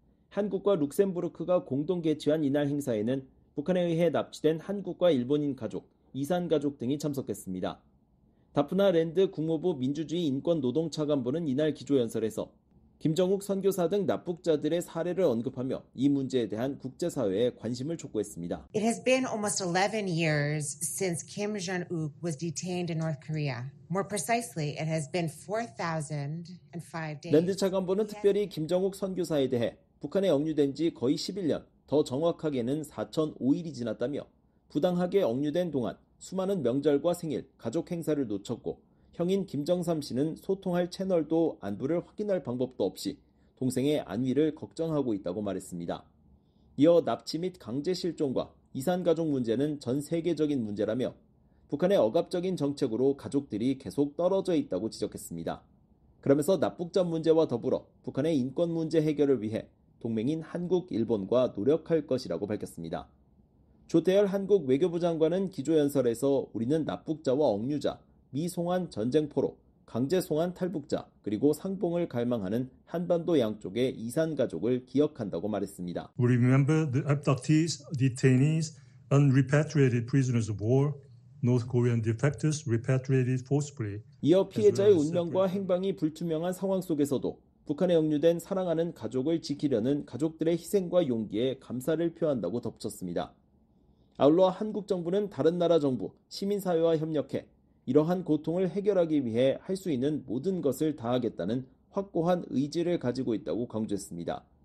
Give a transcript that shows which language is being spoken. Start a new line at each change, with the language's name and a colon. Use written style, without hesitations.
Korean: 한국과 룩셈부르크가 공동 개최한 이날 행사에는 북한에 의해 납치된 한국과 일본인 가족, 이산 가족 등이 참석했습니다. 다프나 랜드 국무부 민주주의 인권 노동차관보는 이날 기조연설에서 김정욱 선교사 등 납북자들의 사례를 언급하며 이 문제에 대한 국제사회의 관심을 촉구했습니다.
English: It has been almost 11 years since Kim Jong-un was detained in North Korea. More precisely, it has been 4,005 days.
Korean: 랜드 차관보는 특별히 김정욱 선교사에 대해 북한에 억류된 지 거의 11년, 더 정확하게는 4,005일이 지났다며 부당하게 억류된 동안 수많은 명절과 생일, 가족 행사를 놓쳤고 형인 김정삼 씨는 소통할 채널도 안부를 확인할 방법도 없이 동생의 안위를 걱정하고 있다고 말했습니다. 이어 납치 및 강제 실종과 이산 가족 문제는 전 세계적인 문제라며 북한의 억압적인 정책으로 가족들이 계속 떨어져 있다고 지적했습니다. 그러면서 납북자 문제와 더불어 북한의 인권 문제 해결을 위해 동맹인 한국, 일본과 노력할 것이라고 밝혔습니다. 조태열 한국 외교부 장관은 기조연설에서 우리는 납북자와 억류자, 미송환 전쟁포로, 강제송환 탈북자, 그리고 상봉을 갈망하는 한반도 양쪽의 이산 가족을 기억한다고 말했습니다.
English: We remember the abductees, detainees, unrepatriated prisoners of war, North Korean defectors repatriated forcibly.
Korean: 이어 피해자의 운명과 행방이 불투명한 상황 속에서도 북한에 억류된 사랑하는 가족을 지키려는 가족들의 희생과 용기에 감사를 표한다고 덧붙였습니다. 아울러 한국 정부는 다른 나라 정부, 시민사회와 협력해 이러한 고통을 해결하기 위해 할 수 있는 모든 것을 다하겠다는 확고한 의지를 가지고 있다고 강조했습니다.